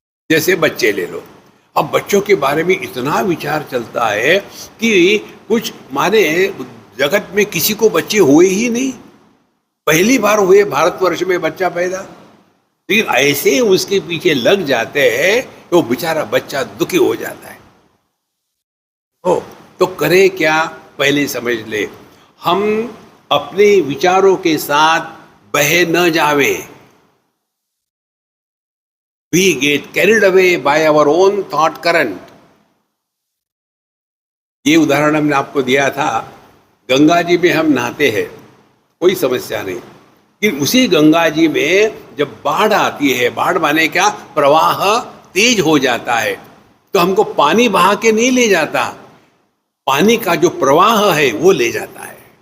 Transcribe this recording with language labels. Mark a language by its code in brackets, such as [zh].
[hi] जैसे बच्चे ले लो, अब बच्चों के बारे में इतना विचार चलता है कि कुछ माने जगत में किसी को बच्चे हुए ही नहीं, पहली बार हुए भारतवर्ष में बच्चा पैदा, लेकिन ऐसे उसके पीछे लग जाते हैं तो बेचारा बच्चा दुखी हो जाता है। तो करे क्या, पहले समझ ले, हम अपने विचारों के साथ बह न जावे। [en] We get carried away by our own thought current. [hi] ये उदाहरण हमने आपको दिया था, गंगा जी में हम नहाते हैं कोई समस्या नहीं, लेकिन उसी गंगा जी में जब बाढ़ आती है, बाढ़ माने क्या, प्रवाह तेज हो जाता है, तो हमको पानी बहा के नहीं ले जाता, पानी का जो प्रवाह है वो ले जाता है।